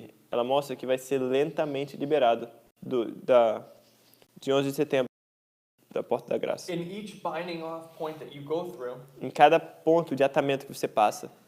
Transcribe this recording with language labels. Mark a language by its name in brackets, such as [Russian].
[Portuguese] ela mostra que vai ser lentamente liberado de 11 de setembro, da porta da graça. [English] In each binding off point that you go through, [Portuguese] Em cada ponto de atamento que você passa,